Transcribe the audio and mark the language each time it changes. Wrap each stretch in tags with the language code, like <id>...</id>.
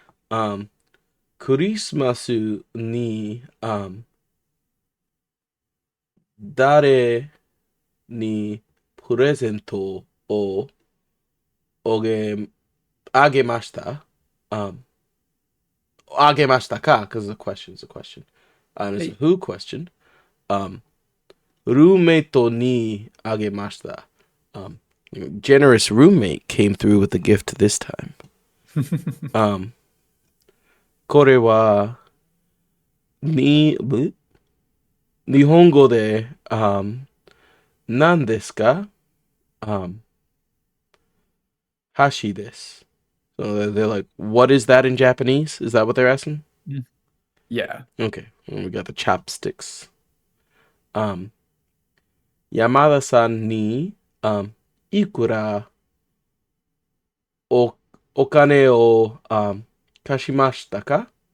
<ja>Um, Christmas ni 誰にプレゼントをおげあげました？あげましたか</ja> <en>because the question is a question. And it's a Hey. who question.</en> <ja>Um, ルーメイトにあげました。</ja> <en>Um, generous roommate came through with a gift this time.</en> <ja>Um, これはに、日本語で、何ですか？ um, 箸です。</ja> <en>So they're like, what is that in Japanese? Is that what they're asking? Mm. Yeah. Okay, and we got the chopsticks. Um,</en> <ja>Yamada-san ni, ikura o, お金を、貸しましたか?</ja>